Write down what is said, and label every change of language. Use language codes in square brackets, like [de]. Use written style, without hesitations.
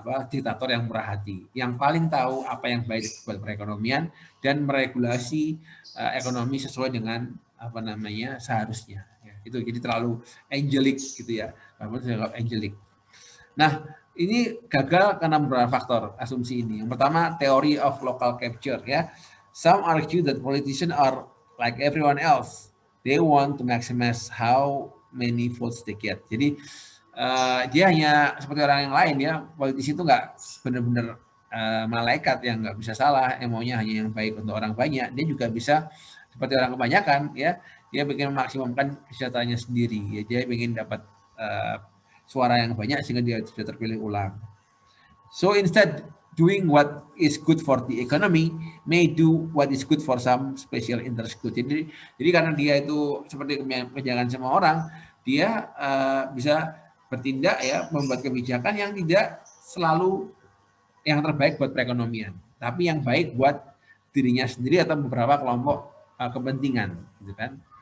[id] Diktator yang murah hati, yang paling tahu apa yang baik buat perekonomian dan meregulasi ekonomi sesuai dengan apa namanya seharusnya. Ya, itu jadi terlalu angelic gitu ya, angelic. Nah ini gagal karena beberapa faktor asumsi ini. Yang pertama teori [en] of local capture [id] ya. [en] Some argue that politicians are like everyone else. They want to maximize how many votes they get. [id] Jadi dia hanya seperti orang yang lain ya, politisi itu nggak benar-benar malaikat yang nggak bisa salah, yang maunya hanya yang baik untuk orang banyak. Dia juga bisa seperti orang kebanyakan ya, dia ingin memaksimumkan kesejahteraannya sendiri ya, dia ingin dapat suara yang banyak sehingga dia sudah terpilih ulang. [en] So instead doing what is good for the economy may do what is good for some special interest group. [id] Jadi karena dia itu seperti kebijakan semua orang, dia bisa bertindak ya, membuat kebijakan yang tidak selalu yang terbaik buat perekonomian, tapi yang baik buat dirinya sendiri atau beberapa kelompok kepentingan, gitu kan?